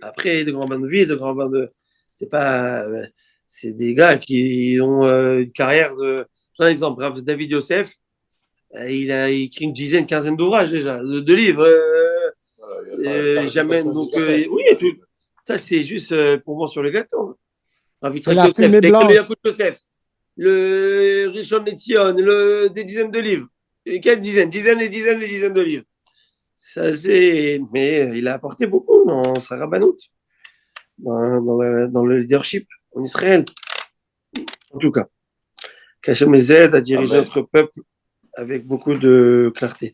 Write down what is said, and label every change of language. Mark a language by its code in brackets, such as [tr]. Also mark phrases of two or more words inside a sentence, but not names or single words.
[fr] Après, des grands rabbins de vie, des grands rabbins de... C'est des gars qui ont une carrière de... J'ai un exemple, David Yosef, il a écrit une quinzaine d'ouvrages déjà, de livres. Jamais... Donc, oui, tout. Ça, c'est juste pour voir sur le gâteau. Rav Tzrak Yosef, le Yaakov Yosef, le Rishon LeZion, des dizaines de livres. Quelles dizaines et dizaines de livres. Ça, mais il a apporté beaucoup dans sa rabbanout, dans le leadership en Israël. En tout cas, qu'Hachem les aide à diriger notre peuple avec beaucoup de clarté.